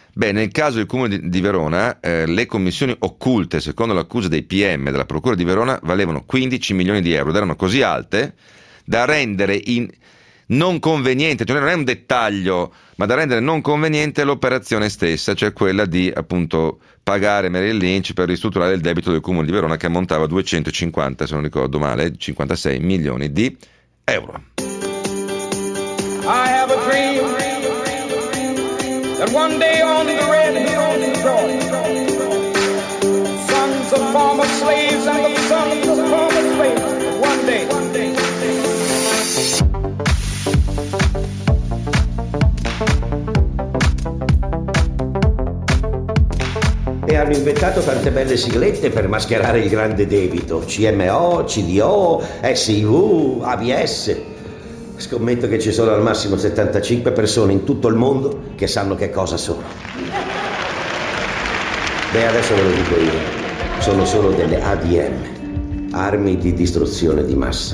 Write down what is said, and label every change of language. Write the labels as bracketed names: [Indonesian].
[Italian] Beh, nel caso del Comune di Verona, le commissioni occulte, secondo l'accusa dei PM della Procura di Verona, valevano 15 milioni di euro ed erano così alte da rendere non conveniente, cioè non è un dettaglio, ma da rendere non conveniente l'operazione stessa, cioè quella di appunto pagare Merrill Lynch per ristrutturare il debito del Comune di Verona, che ammontava a 250, se non ricordo male, 56 milioni di euro. [English] I have a dream. And one day on the red hills of Georgia, sons of former slaves and the sons of former slaves, one day. [Italian] E hanno inventato tante belle siglette per mascherare il grande debito: CMO, CDO, SIV, ABS. Scommetto che ci sono al massimo 75 persone in tutto il mondo che sanno che cosa sono. Beh, adesso ve lo dico io. Sono solo delle ADM, armi di distruzione di massa.